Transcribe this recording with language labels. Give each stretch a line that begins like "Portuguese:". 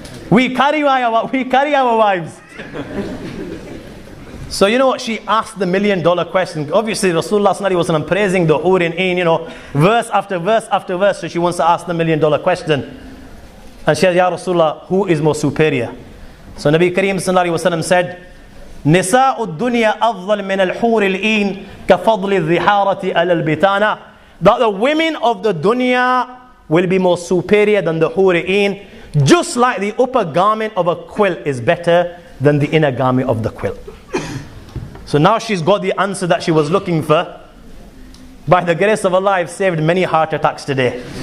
English: We carry our wives. So you know what? She asked the $1 million question. Obviously, Rasulullah sallallahu alaihi wasallam praising the hur in, you know, verse after verse after verse. So she wants to ask the $1 million question. And she said, Ya Rasulullah, who is more superior? So Nabi Kareem sallallahu alaihi wasallam said,
Arabic: نساء الدنيا أفضل من الحور العين كفضل الظهارة على البطانة.
English: That the women of the dunya will be more superior than the hur in, just like the upper garment of a quilt is better than the inner garment of the quilt. So now she's got the answer that she was looking for. By the grace of Allah, I've saved many heart attacks today.